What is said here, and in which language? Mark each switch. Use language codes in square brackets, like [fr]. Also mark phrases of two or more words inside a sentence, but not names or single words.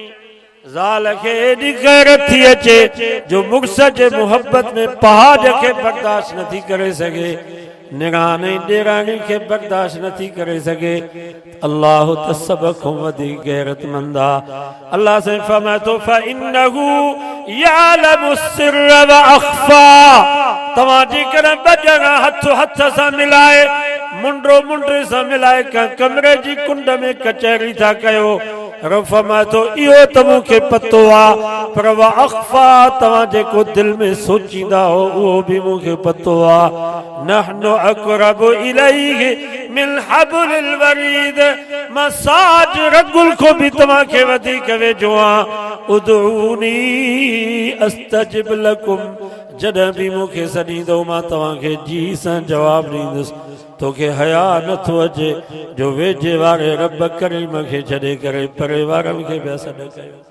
[sd] ज़ाल खे एॾी गैरत थी अचे जो मुड़ुस जे मुहबत में पहाड़ खे बर्दाश्त नथी करे सघे, निरान ऐं ॾेराणी खे बर्दाश्त नथी करे सघे। अल्लाह त सभ खां वधीक गैरतमंद आ। अल्लाह से फरमाए थो [ar] فإنه يعلم السر وأخفى. [sd] तव्हां जेकॾहिं ॿ ॼणा हथो हथ सां मिलाए, मुंडो मुंडे सां मिलाए कंहिं कमरे जी कुंड में कचहरी था कयो, फरमाए थो इहो त मूंखे पतो आ, पर [ar] وأخفى [sd] तव्हां जेको दिल में सोचींदा हो उहो बि मूंखे पतो आ। [ar] نحن أقرب إليه من حبل الوريد. [sd] मां साज रगुल को भी तव्हांखे वधीक वेझो आहियां। [ar] ادعوني أستجب لكم. [sd] जॾहिं बि मूंखे सॾींदो मां तव्हांखे जी सां जवाबु ॾींदुसि। तोखे हया नथो अचे जो वेझे वारे रब करीम खे छॾे करे परे वारनि खे पिया सॾु कयो।